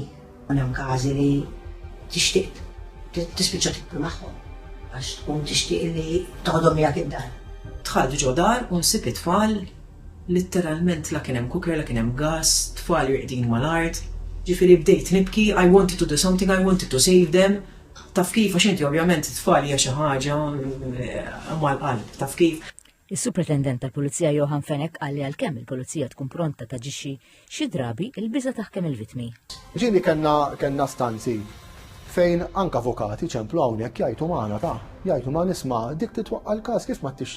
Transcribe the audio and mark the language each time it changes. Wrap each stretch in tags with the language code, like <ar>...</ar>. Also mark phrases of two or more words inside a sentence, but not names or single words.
<mt>Hemm każi li tixtieq tispiċċa tikbru magħhom għax tkun tixtieq li toħodhom miegħek id-dar. Tħallu ġo dar u nsib it-tfal, litteralment la kien hemm cooker, la kien hemm gas, tfal jirqdin mal-art. Ġifieri bdejt nibki,</mt> <en>I wanted to do something, I wanted to save them.</en> <mt>Taf kif għax inti ovvjament it-tfal hija xi ħaġa mal-qalb, taf kif. Is-Supretendent tal-Pulizija Johan Fenek qal li għalkemm il-Pulizija tkun pronta taġixxi xi drabi il-biża' taħkem il-vittmi. Ġieli kellna stanzi fejn anke avukati ċemplu hawnhekk jgħidu magħna jgħidu ma nisma' dik titwaqqa l-każ kif ma tix.</mt>